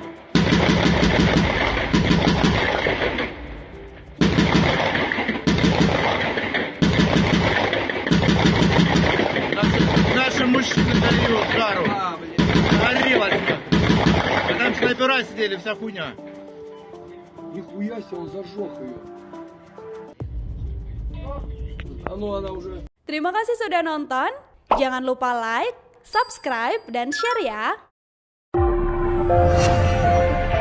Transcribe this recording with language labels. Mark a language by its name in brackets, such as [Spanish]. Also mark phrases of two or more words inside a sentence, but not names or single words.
[Russian] Наши мужчины дали удару. Горело отсюда. А там снайпера сидели, вся хуйня. Нихуя себе, он зажег ее. А ну она уже... [Indonesian] Terima kasih sudah nonton. Jangan lupa [English] like, subscribe, [Indonesian] dan share ya.